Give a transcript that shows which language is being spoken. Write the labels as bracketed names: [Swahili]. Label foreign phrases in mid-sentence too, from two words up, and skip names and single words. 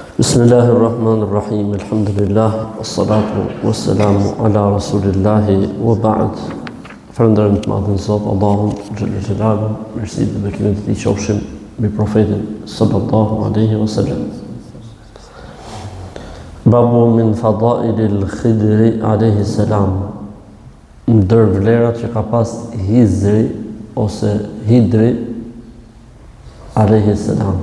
[Arabic] بسم الله الرحمن الرحيم. الحمد لله، والصلاة والسلام على رسول الله وبعد. [Albanian] Falënderojmë të madhin Zot Allahun [Arabic] جل جلاله, [Albanian] mirësitë dhe bekimet e tij qofshin mbi profetin [Arabic] صلى الله عليه وسلم. باب من فضائل الخضر عليه السلام. [Albanian] Ndër vlerat që ka pas Hizri ose Hidri [Arabic] عليه السلام.